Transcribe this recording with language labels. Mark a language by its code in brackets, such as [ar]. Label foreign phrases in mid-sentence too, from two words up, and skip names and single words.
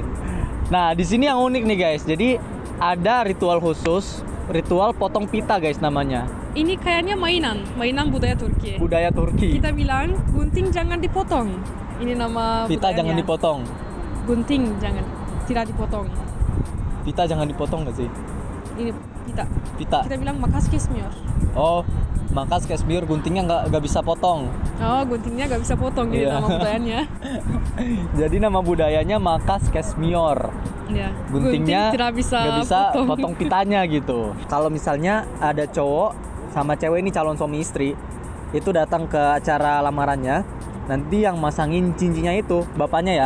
[id] Nah, di sini yang unik nih guys. Jadi ada ritual khusus, ritual potong pita guys namanya. Ini kayaknya mainan budaya Turki. Budaya Turki. Kita bilang gunting jangan dipotong. Ini nama Pita budayanya. jangan dipotong. Gunting jangan, tidak dipotong. Pita jangan dipotong nggak sih? Ini pita. Pita. Kita bilang [tr] makas kesmiyor. Oh, makas kesmiyor, [id] guntingnya nggak bisa potong. Oh, guntingnya nggak bisa potong jadi nama budayanya. Jadi nama budayanya [tr] makas kesmiyor. [id] Ya. Guntingnya Gunting tidak bisa, nggak bisa potong pitanya gitu. Kalau misalnya ada cowok sama cewek ini calon suami istri itu datang ke acara lamarannya, nanti yang masangin cincinnya itu bapaknya ya.